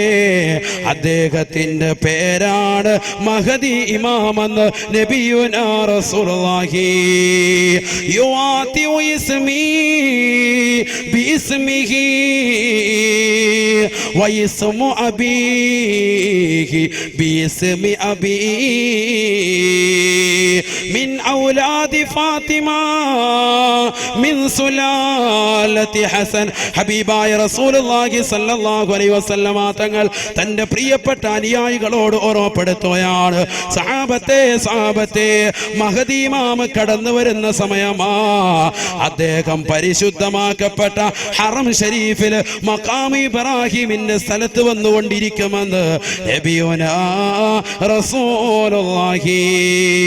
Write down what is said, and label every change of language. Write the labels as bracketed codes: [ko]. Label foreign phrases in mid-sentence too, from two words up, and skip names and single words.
[ml] അദ്ദേഹത്തിന്റെ പേരാണ് മഹദി ഇമാമെന്ന് [ar] نبينا رسول الله. يواطئ اسمي باسمه واسم أبيه باسم أبي من أولاد فاطمة من سلالة حسن. [ml] ഹബീബായ റസൂലുള്ളാഹി [ar] صلى الله عليه وسلم [ml] തങ്ങൾ തന്റെ പ്രിയപ്പെട്ട അനുയായികളോട് ഓർമ്മപ്പെടുത്തുകയാണ്. സഹാബത്തെ മഹദി ഇമാം കടന്നു വരുന്ന സമയമാ. അദ്ദേഹം പരിശുദ്ധമാക്കപ്പെട്ട ഹറം ഷരീഫിൽ മഖാം ഇബ്രാഹിമിന്റെ സ്ഥലത്ത് വന്നുകൊണ്ടിരിക്കുമെന്ന് [ar] نبينا رسول الله.